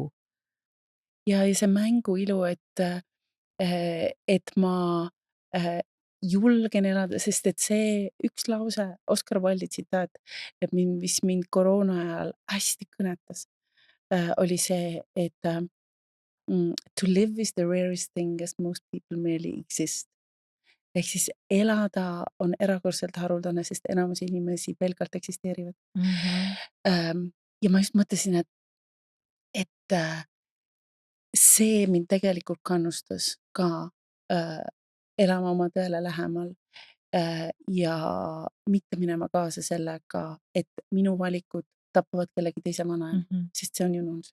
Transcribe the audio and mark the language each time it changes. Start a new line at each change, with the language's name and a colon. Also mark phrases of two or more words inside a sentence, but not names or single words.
Estonian: Ja see mängu ilu, et ma julgen elada, sest et see üks lause, Oscar Wilde'i tsitaat, et mis mind koroona ajal hästi kõnetas, oli see, et
English: to live is the rarest thing as most people merely exist.
Estonian: Ehk siis elada on erakordselt haruldane, sest enamus inimesi pelgalt eksisteerivad. Ja ma just mõtlesin, et see mind tegelikult kannustas ka elama oma tõele lähemal ja mitte minema kaasa sellega, et minu valikud tapavad kellegi teise vanaema, sest see on ju nonsense.